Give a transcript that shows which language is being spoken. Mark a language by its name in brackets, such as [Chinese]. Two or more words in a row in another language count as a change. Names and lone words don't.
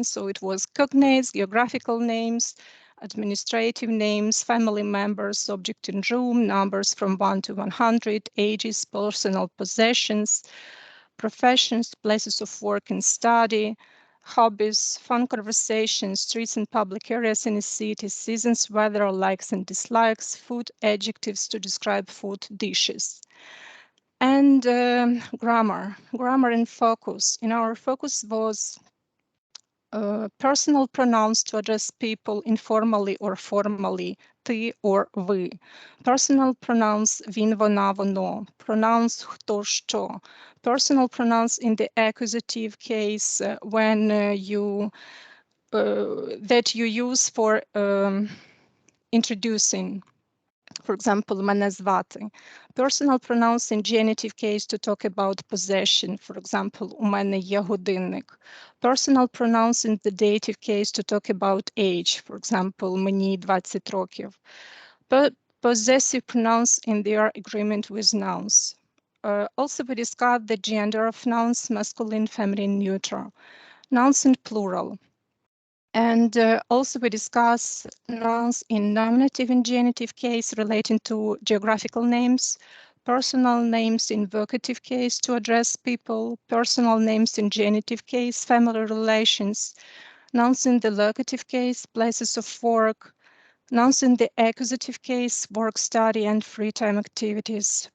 [English] So it was cognates, geographical names, administrative names, family members, object in room, numbers from 1 to 100, ages, personal possessions, professions, places of work and study, hobbies, fun conversations, streets and public areas in a city, seasons, weather, likes and dislikes, food, adjectives to describe food, dishes. And grammar and focus. In our focus was personal pronouns to address people informally or formally, ty or ви. Personal pronouns [Ukrainian] він, вона, воно. [English] Pronouns [Ukrainian] хто, що. [English] Personal pronouns in the accusative case when that you use for introducing. For example, [Ukrainian] мене звати. [English] Personal pronouns in genitive case to talk about possession. For example, [Ukrainian] у мене є годинник. [English] Personal pronouns in the dative case to talk about age. For example, [Ukrainian] мені 20 років. [English] Possessive pronouns in their agreement with nouns. Also, we discussed the gender of nouns, masculine, feminine, neutral. Nouns in plural. And also we discuss nouns in nominative and genitive case relating to geographical names, personal names in vocative case to address people, personal names in genitive case, family relations, nouns in the locative case, places of work, Nouns in the accusative case, work, study, and free time activities.